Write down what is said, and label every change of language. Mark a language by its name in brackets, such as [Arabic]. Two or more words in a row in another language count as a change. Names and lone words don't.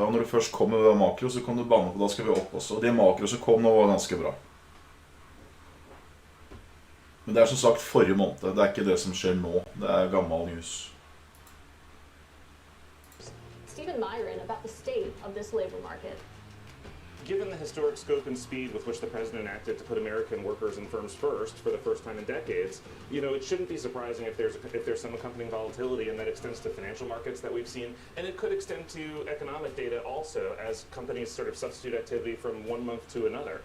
[Norwegian] Og når du først kommer med makro, så kan du banne på, da skal vi opp også. Og de makro som kom nå var ganske bra. Men det er som sagt forrige måned. Det er ikke det som skjer nå. Det er gammel news. [English] Stephen Myron, about the state of this labor market. Given the historic scope and speed with which the president acted to put American workers and firms first for the first time in decades, you know, it shouldn't be surprising if there's some accompanying volatility, and that extends to financial markets that we've seen, and it could extend to economic data also as companies sort of substitute activity from one month to another.